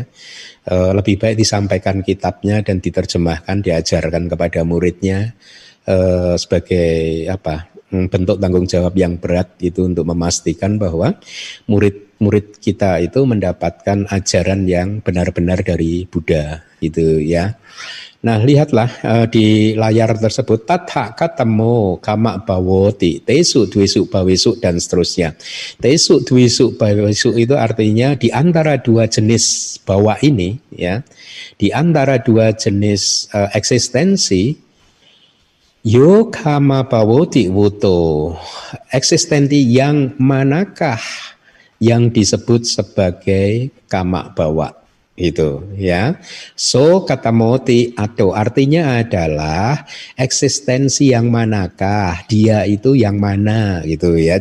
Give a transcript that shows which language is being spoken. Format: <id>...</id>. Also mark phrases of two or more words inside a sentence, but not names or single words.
<id>Lebih baik disampaikan kitabnya dan diterjemahkan, diajarkan kepada muridnya sebagai bentuk tanggung jawab yang berat itu untuk memastikan bahwa murid-murid kita itu mendapatkan ajaran yang benar-benar dari Buddha, gitu ya. Nah, lihatlah di layar tersebut,</id> <pi>tatha katamo kama bawoti, tesu dwesu bawesu</pi> <id>dan seterusnya.</id> <pi>Tesu dwesu bawesu</pi> <id>itu artinya di antara dua jenis bawa ini, ya, di antara dua jenis eksistensi,</id> <pi>yo kama bawoti wuto,</pi> <id>eksistensi yang manakah yang disebut sebagai</id> <pi>kama bawa?</pi> <id>Itu ya.</id> <pi>So kata moti</pi> <id>atau artinya adalah eksistensi yang manakah, dia itu yang mana gitu ya.</id>